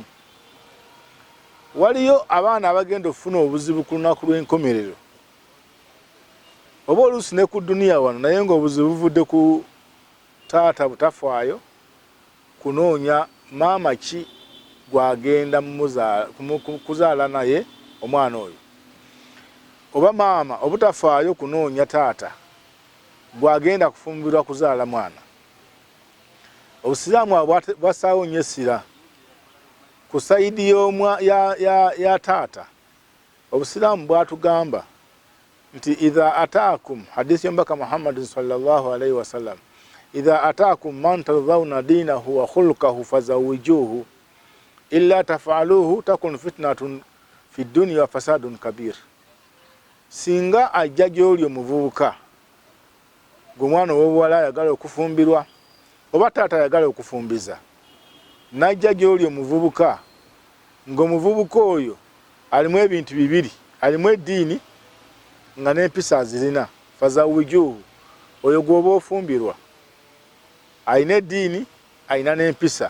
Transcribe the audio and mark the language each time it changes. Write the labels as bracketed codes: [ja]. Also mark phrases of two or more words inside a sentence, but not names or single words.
[lg] Waliyo abaana abagenda okufuna obuzibu ku lunaku lw'enkomerero oba oluusi ne ku duniya wano, naye ng'obuzibu buvudde ku taata butafaayo kunoonya maama ki gwagenda kuzaala naye omwana oyo, oba maama obutafaayo kunoonya taata gwagenda kufumbirwa kuzaala mwana. Obusiraamu bwassaawo nnyo essira ku sayidi ya taata. Obusiraamu bwatugamba nti [ar] إذا أتاكم, [lg] hadisi y'omubaka Muhammadin [ar] صلى الله عليه وسلم, إذا أتاكم من ترضون دينه وخلقه فزوجوه إلا تفعلوه تكن فتنة في الدنيا وفساد كبير. [lg] Singa ajja gy'oli omuvubuka gw'omwana ow'obuwala ayagala okufumbirwa oba taata ayagala okufumbiza, n'ajja gy'oli omuvubuka ng'omuvubuka oyo alimu ebintu bibiri, alimu eddiini nga n'empisa azirina, fazawijuhu, oyo gw'oba ofumbirwa alina eddiini alina n'empisa.